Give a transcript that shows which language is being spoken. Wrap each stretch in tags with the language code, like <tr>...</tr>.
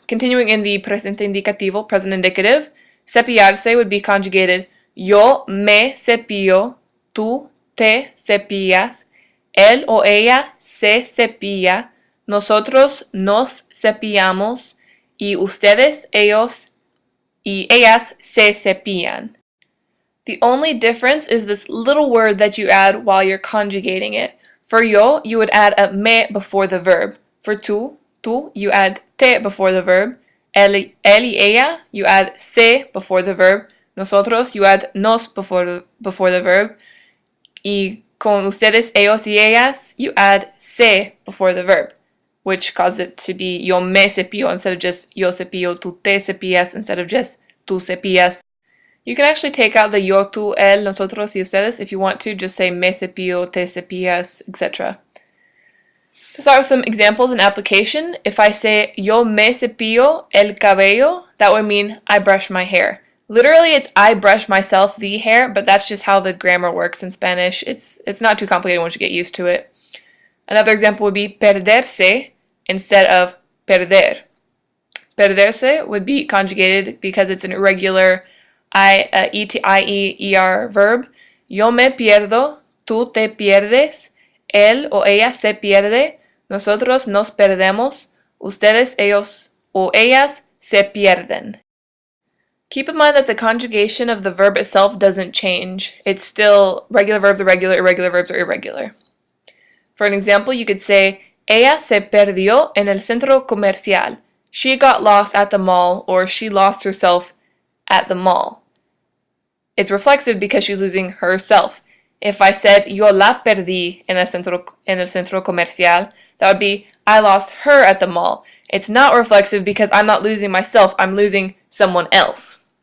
<en>Continuing in the presente indicativo, present indicative,</en> <es>cepillarse</es> <en>would be conjugated</en> <es>yo me cepillo, tú te cepillas, él o ella se cepilla, nosotros nos cepillamos, y ustedes, ellos y ellas se cepillan.</es> <en>The only difference is this little word that you add while you're conjugating it. For yo, you would add a me before the verb. For tú, you add te before the verb. Él y ella, you add se before the verb. Nosotros, you add nos before the verb.</en> <es>Y con ustedes, ellos y ellas,</es> <en>you add se before the verb, which causes it to be</en> <es>yo me cepillo</es> <en>instead of just</en> <es>yo cepillo, tú te cepillas</es> <en>instead of just</en> <es>tú cepillas.</es> <en>You can actually take out the</en> <es>yo, tú, él, nosotros, y ustedes</es> <en>if you want to. Just say</en> <es>me cepillo, te cepillas,</es> <en>etc. To start with some examples and application, if I say</en> <es>yo me cepillo el cabello,</es> <en>that would mean I brush my hair. Literally, it's I brush myself the hair, but that's just how the grammar works in Spanish. It's not too complicated once you get used to it. Another example would be perderse instead of perder. Perderse would be conjugated because it's an irregular IER verb.</en> <es>Yo me pierdo, tú te pierdes, él o ella se pierde, nosotros nos perdemos, ustedes, ellos o ellas se pierden.</es> <en>Keep in mind that the conjugation of the verb itself doesn't change. It's still regular verbs are regular, irregular verbs are irregular. For an example, you could say,</en> <es>ella se perdió en el centro comercial.</es> <en>She got lost at the mall, or she lost herself at the mall. It's reflexive because she's losing herself. If I said,</en> <es>yo la perdí en el centro comercial,</es> <en>that would be, I lost her at the mall. It's not reflexive because I'm not losing myself, I'm losing someone else.</en>